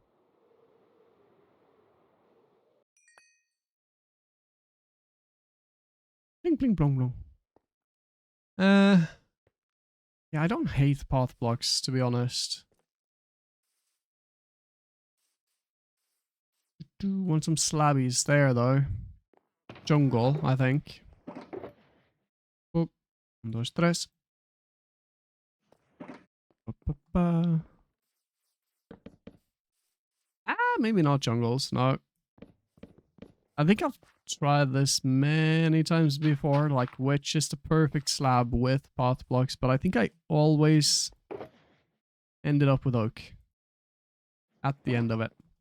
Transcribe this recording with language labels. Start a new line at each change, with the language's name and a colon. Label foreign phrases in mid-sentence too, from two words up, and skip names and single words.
English: Bling, bling, blong, blong. Yeah, I don't hate path blocks, to be honest. Do want some slabbies there, though. Jungle, I think. Oh, 1, 2, 3. Ba, ba, ba. Maybe not jungles, no. I think I've tried this many times before, like which is the perfect slab with path blocks, but I think I always ended up with oak at the end of it.